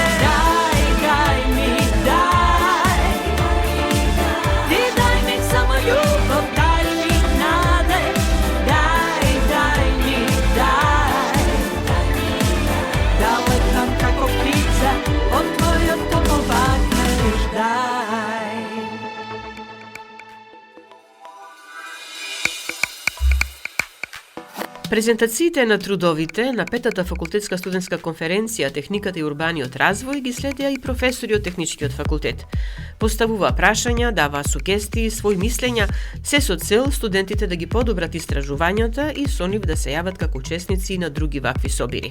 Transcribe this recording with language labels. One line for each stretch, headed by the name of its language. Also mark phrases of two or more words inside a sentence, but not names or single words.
Macedonian: Daj mi, daj, ti daj mi samo ljubav, daj mi nade, daj mi, daj, da letam kako ptica od tvojeg toplog mreža. Презентациите на трудовите на петата факултетска студентска конференција Техниката и урбаниот развој ги следеа и професори од Техничкиот факултет. Поставува прашања, дава сугестии, свои мислења, се со цел студентите да ги подобрат истражувањата и со нив да се јават како учесници на други вакви собири.